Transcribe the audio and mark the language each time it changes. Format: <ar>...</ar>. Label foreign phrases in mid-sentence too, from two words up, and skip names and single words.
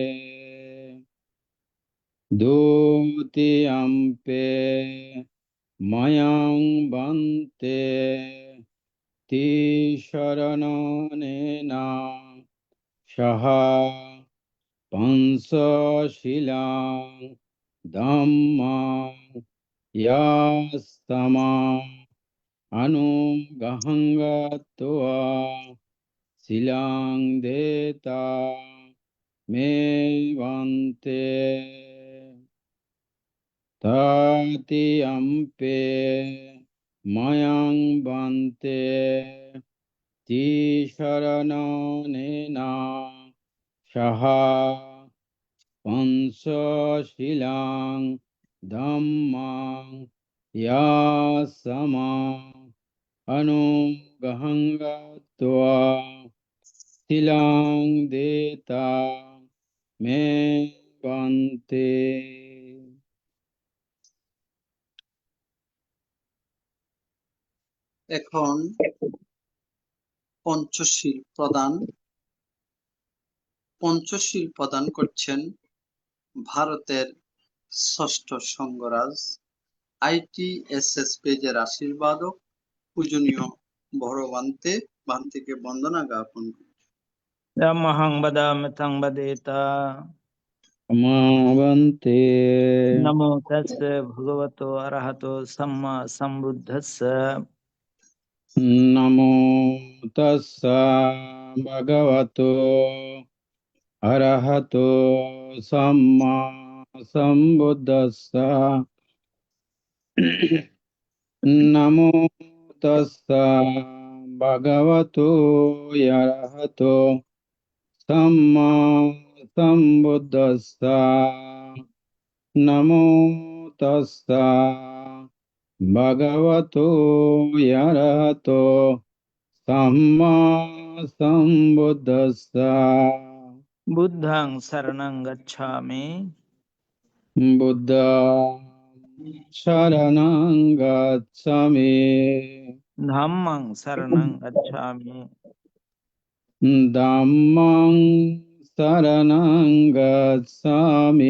<pi>দ্বিতীয়ম্পি ময়ং বন্তে তিসরণেন সহ পঞ্চশীলং ধম্মং यास्तमा अनुगहङ्गत्वा शिलां देता मे वन्ते तातियम्पे मयं वन्ते तिशरणनेन सह पंचशिलां धम्मां यासमा अनुगहङ्गत्वा শিলাং দেতা মে বন্তে।</pi> <bn>এখন পঞ্চশীল প্রদান করছেন ভারতের ষষ্ঠ সংঘরাজ ITSS পেজের আশীর্বাদক পূজনীয় ভান্তিকে বন্দনা জ্ঞাপন করছি।</bn> <pi>Yamahang badami tang badeta. বন্তে Namo tassa bhagavato arahato samma sambuddhassa. নমো তস্সা ভগবতো অরহতো সাম্মা সম্বুদ্ধস্সা। নমো তস্সা ভগবতো অরহতো সাম্মা সম্বুদ্ধস্সা। নমো তস্সা ভগবতো অরহতো সাম্মা সম্বুদ্ধস্সা। Buddhang saranang gacchami. বুদ্ধং শরণং গচ্ছামি। Dhammang saranang gacchami. dhammং শরণং গচ্ছামি।</pi>